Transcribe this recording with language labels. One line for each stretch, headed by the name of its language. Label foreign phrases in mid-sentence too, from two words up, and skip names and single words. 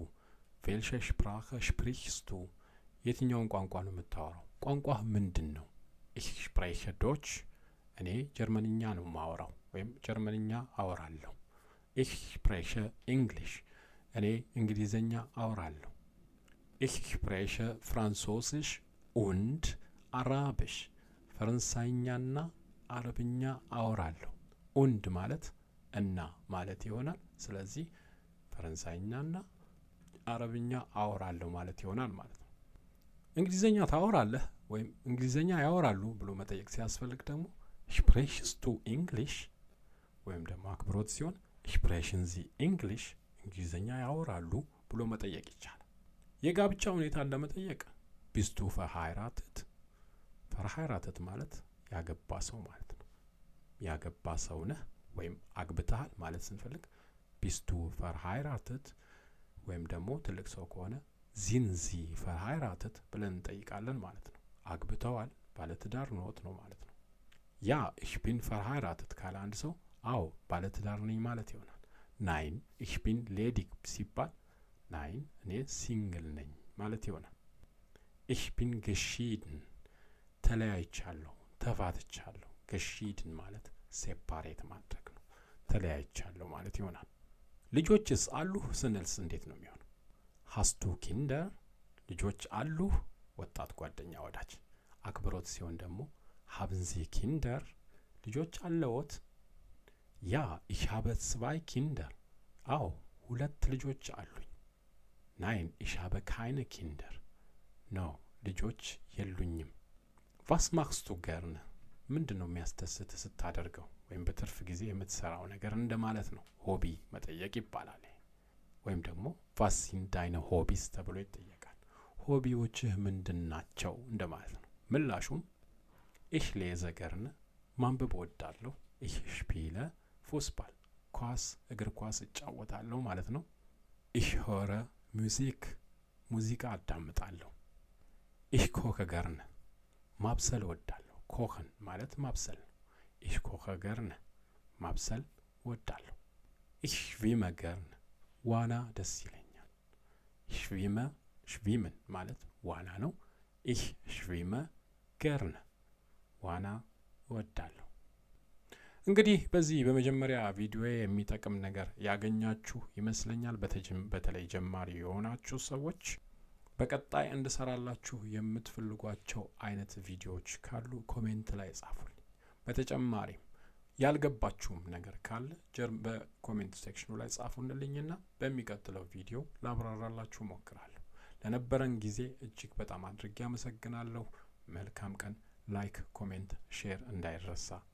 German: welche Sprache sprichst du?
Amharic: የትኛውን ቋንቋ ነው የምታወራው? ቋንቋህ ምንድን ነው?
German: ich spreche Deutsch
Amharic: እኔ ጀርመንኛ ነው የማወራው ወይም ጀርመንኛ አወራለሁ።
German: ich spreche English
Amharic: እኔ እንግሊዘኛ አወራለሁ።
German: ich spreche Französisch und Arabisch
Amharic: ፈረንሳይኛና አረብኛ አወራለሁ። und ማለት እና ማለት ይሆናል። ስለዚህ ፈረንሳይኛና አረብኛ አወራለሁ ማለት ይሆናል ማለት ነው። እንግሊዘኛ ታወራለህ ወይም እንግሊዘኛ ያወራሉ ብሎ መጠየቅ ሲያስፈልግ ደግሞ
German: sprichst du English
Amharic: ወይም ደግሞ አክብሮት ሲሆን
German: sprechen Sie English
Amharic: እንግሊዘኛ ያወራሉ ብሎ መጠየቅ ይቻላል። የጋብቻ ሁኔታን ለመጠየቅ
German: bist du verheiratet?
Amharic: verheiratet ማለት ያገባ ሰው ማለት ነው። ያገባ ሰው ነህ ወይም አግብተሃል ማለት ስንፈልግ
German: bist du verheiratet
Amharic: ወይም ደግሞ ትልቅ ሰው ከሆነ
German: sind Sie verheiratet
Amharic: ብለን እንጠይቃለን ማለት ነው። አግብተዋል ባለትዳር ኖት ነው ማለት ነው። ያ
German: ich bin verheiratet
Amharic: ካለ አንድ ሰው አዎ ባለትዳር ነኝ ማለት ይሆናል።
German: nein ich bin ledig
Amharic: ሲባል nein እኔ ሲንግል ነኝ ማለት ይሆናል።
German: ich bin geschieden
Amharic: ተለያይቻለሁ ተፋትቻለሁ። geschieden ማለት ሴፓሬት ማድረግ ነው። ተለያይቻለሁ ማለት ይሆናል። ልጆችስ አሉህ ስንልስ እንዴት ነው የሚሆነው?
German: hast du Kinder
Amharic: ልጆች አሉህ ወጣት ጓደኛ ወዳጅ። አክብሮት ሲሆን ደግሞ
German: haben Sie Kinder
Amharic: ልጆች አለዎት?
German: ja ich habe 2 Kinder
Amharic: አዎ 2 ልጆች አሉኝ።
German: nein ich habe keine Kinder no
Amharic: ልጆች የሉኝም።
German: was machst du gerne
Amharic: ምንድነው የሚያስደስት ስታደርገው ወይም በትርፍ ጊዜ የምትሰራው ነገር እንደማለት ነው። ሆቢ መጠየቅ ይባላል። ወይም ደግሞ
German: was sind deine Hobbys
Amharic: ተብሎ ይጠየቃል። ሆቢዎችህ ምንድናቸው እንደማለት ነው። ምላሹም
German: ich lese gerne
Amharic: ማንበብ እወዳለሁ።
German: ich spiele Fußball
Amharic: ኳስ እግር ኳስ እጫወታለሁ ማለት ነው።
German: ich höre Musik
Amharic: ሙዚቃ አዳምጣለሁ።
German: ich koche gerne
Amharic: ማብሰል እወዳለሁ። ኮኸን ማለት ማብሰል ነው።
German: ich koche gerne
Amharic: ማብሰል እወዳለሁ።
German: ich schwimme gerne
Amharic: ዋና ደስ ይለኛል።
German: ich schwimmen
Amharic: ማለት ዋና ነው።
German: ich schwimme gerne
Amharic: ዋና እወዳለሁ። እንግዲህ በዚህ በመጀመሪያ ቪዲዮ የሚጠቅም ነገር ያገኛችሁ ይመስለኛል። በተለይ ጀማሪ የሆናችሁ ሰዎች በቀጣይ እንድሰራላችሁ የምትፈልጓቸው አይነት ቪዲዮዎች ካሉ ኮሜንት ላይ ጻፉልኝ። በተጨማሪም ያልገባችሁም ነገር ካለ በኮሜንት ሴክሽኑ ላይ ጻፉልኝና በሚቀጥለው ቪዲዮ ላብራራላችሁ ሞክራለሁ። ለነበረን ጊዜ እጅግ በጣም አድርጌ አመሰግናለሁ። መልካም ቀን።
English: like, comment, share
Amharic: እንዳይረሳ።